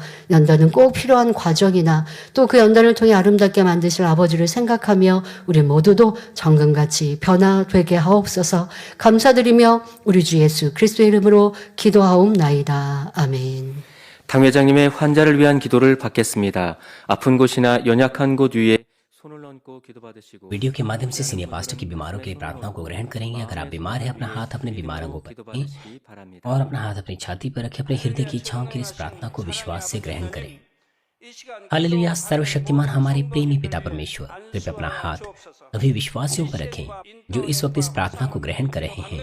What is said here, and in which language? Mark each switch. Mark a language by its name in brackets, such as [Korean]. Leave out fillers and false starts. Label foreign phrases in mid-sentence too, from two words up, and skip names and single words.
[Korean] 연단은 꼭 필요한 과정이나 또 그 연단을 통해 아름답게 만드실 아버지를 생각하며 우리 모두도 정금같이 변화되게 하옵소서. 감사드리며 우리 주 예수 그리스도의 이름으로 기도하옵나이다. 아멘. 당 회장님의 환자를 위한 기도를 받겠습니다. 아픈 곳이나 연약한 곳 위에 손을 얹고 기도받으시고 [Hindi] वीडियो के माध्यम से [English] senior pastor [Hindi] की बीमारों के लिए प्रार्थनाओं को ग्रहण करेंगे। अगर आप बीमार हैं, अपना हाथ अपने बीमारों को रखें और अपना हाथ अपनी छाती पर रखें। अपने हृदय की इच्छाओं के लिए इस प्रार्थना को विश्वास से ग्रहण करें। हालेलुया। सर्वशक्तिमान हमारे प्रेमी पिता परमेश्वर, कृपया अपना हाथ सभी विश्वासियों पर रखें जो इस वक्त इस प्रार्थना को ग्रहण कर रहे हैं।